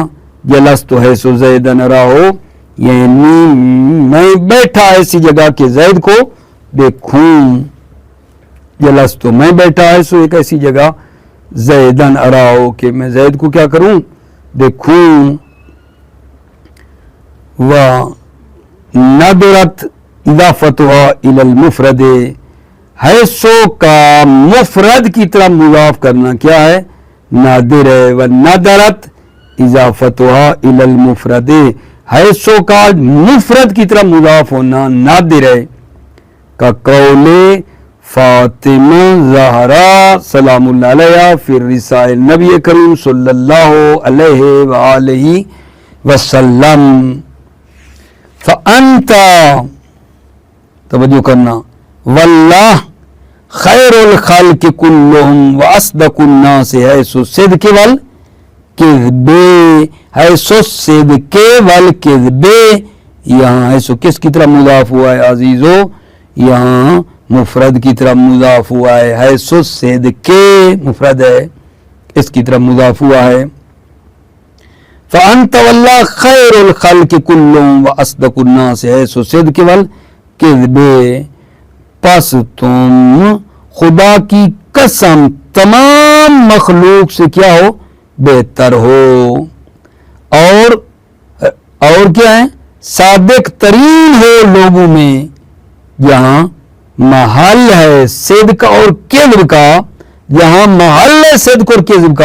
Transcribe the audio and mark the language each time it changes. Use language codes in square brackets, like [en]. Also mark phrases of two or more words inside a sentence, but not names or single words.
[ar] جلست حیث زیدن اراہو، [ur] یعنی میں بیٹھا ایسی جگہ کہ زید کو دیکھوں. جلست میں بیٹھا ہے سو ایک ایسی جگہ [ar] زیدن اراہو [ur] کہ میں زید کو کیا کروں؟ دیکھوں. [ar] و نادرت اضافتها الى المفرد، [ur] حیثو کا مفرد کی طرف مضاف کرنا کیا ہے؟ نادر ہے. [ar] و نادرت اضافتها الى المفرد، [ur] حیثو کا مفرد کی طرف مضاف ہونا نادر ہے. کا قول فاطمہ زہرا [ar] سلام اللہ علیہ فی الرسائل نبی کریم صلی اللہ علیہ وآلہ وسلم. فأنت، [ur] توجہ کرنا، [ar] واللہ خیر الخلق کلہم واصدق الناس حیث الصدق والکذب، حیث الصدق والکذب. [ur] یہاں حیث کس کی طرح مضاف ہوا ہے عزیزو؟ یہاں مفرد کی طرف مضاف ہوا ہے. [ar] حیث الصدق [ur] مفرد ہے، اس کی طرف مضاف ہوا ہے. [ar] فأنت واللہ خیر الخلق کلہم واصدق الناس حیث الصدق والکذب، [ur] پس تم خدا کی قسم تمام مخلوق سے کیا ہو؟ بہتر ہو، اور کیا ہے؟ صادق ترین ہو لوگوں میں. یہاں محل ہے صدق اور کذب کا، یہاں محل ہے صدق اور کذب کا.